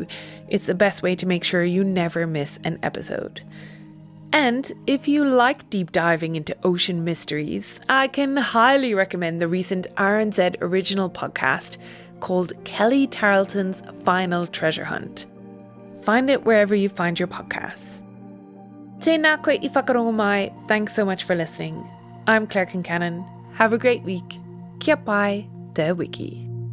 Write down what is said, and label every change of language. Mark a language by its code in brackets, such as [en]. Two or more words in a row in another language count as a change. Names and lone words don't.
[en] It's the best way to make sure you never miss an episode. And if you like deep diving into ocean mysteries, I can highly recommend the recent RNZ original podcast called Kelly Tarleton's Final Treasure Hunt. Find it wherever you find your podcasts. [mi] Tēnā koe I whakarongo mai. [en] Thanks so much for listening. I'm Claire Kincannon. Have a great week. [mi] Kia pai, te wiki.